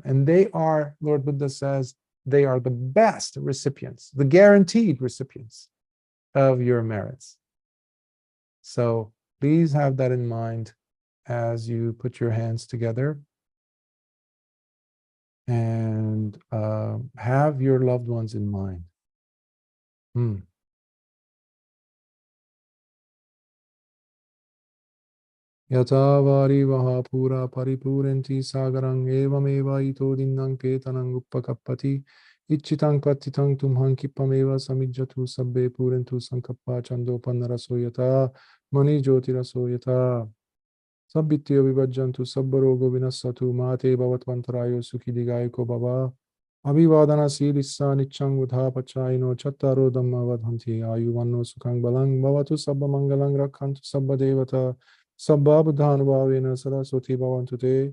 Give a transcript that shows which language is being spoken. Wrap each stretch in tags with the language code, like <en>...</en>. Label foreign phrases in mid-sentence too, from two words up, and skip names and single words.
<en>And they are, Lord Buddha says, they are the best recipients, the guaranteed recipients of your merits. So please have that in mind as you put your hands together and have your loved ones in mind.</en> <pi>Yata vari vaha pura paripurenti sagarang evameva ito dinnang ketanang uppakappati ichitang patitang tumhang kippameva samijjatu sabbe purentu sankappa chando pannaraso yata mani jyotiraso yata sabbityo vivajjantu sabbarogo vinassatu mate bhavatvantarayo sukhi digayiko bhava abhivadana silissa niccang vudha pachayino chattaro dhamma vadhanti ayuvanno sukhang balang bhavatu sabba mangalang rakhantu sabba devata Sabba buddhanubhavena saraswati bhavantu te.</pi>